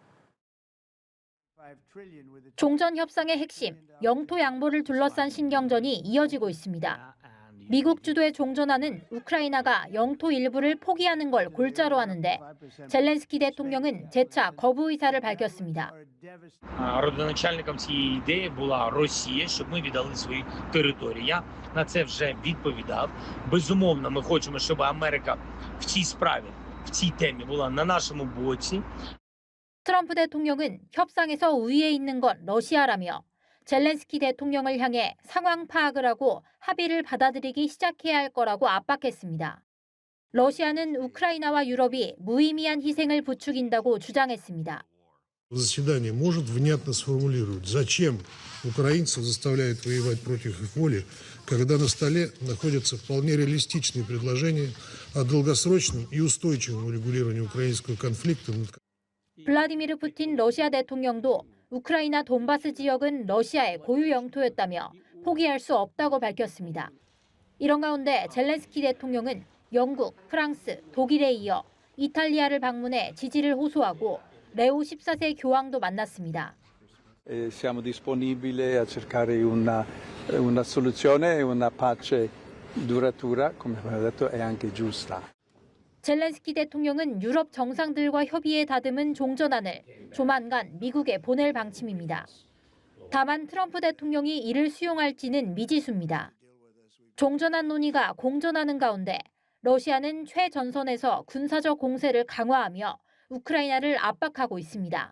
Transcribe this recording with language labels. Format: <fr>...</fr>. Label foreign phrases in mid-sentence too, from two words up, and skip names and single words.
<ko>종전 협상의 핵심, 영토 양보를 둘러싼 신경전이 이어지고 있습니다. 미국 주도의 종전안은 우크라이나가 영토 일부를 포기하는 걸 골자로 하는데 젤렌스키 대통령은 재차 거부 의사를 밝혔습니다.</ko> <uk>Родоначальником цієї ідеї була Росія, щоб ми віддали свої території. Я на це вже відповідав. Безумовно, ми хочемо, щоб Америка в цій справі, в цій темі була на нашому боці.</uk> <ko>트럼프 대통령은 협상에서 우위에 있는 건 러시아라며 젤렌스키 대통령을 향해 상황 파악을 하고 합의를 받아들이기 시작해야 할 거라고 압박했습니다. 러시아는 우크라이나와 유럽이 무의미한 희생을 부추긴다고 주장했습니다.</ko> <ru>Заседание может внятно сформулировать, зачем украинцев заставляют воевать против их воли, когда на столе находятся вполне реалистичные предложения о долгосрочном и устойчивом урегулировании украинского конфликта.</ru> <ko>블라디미르 푸틴 러시아 대통령도 우크라이나 돈바스 지역은 러시아의 고유 영토였다며 포기할 수 없다고 밝혔습니다. 이런 가운데 젤렌스키 대통령은 영국, 프랑스, 독일에 이어 이탈리아를 방문해 지지를 호소하고 레오 14세 교황도 만났습니다.</ko> <it>Siamo disponibili a cercare una soluzione e una pace duratura, come abbiamo detto, è anche giusta.</it> <ko>젤렌스키 대통령은 유럽 정상들과 협의에 다듬은 종전안을 조만간 미국에 보낼 방침입니다. 다만 트럼프 대통령이 이를 수용할지는 미지수입니다. 종전안 논의가 공전하는 가운데 러시아는 최전선에서 군사적 공세를 강화하며 우크라이나를 압박하고 있습니다.</ko>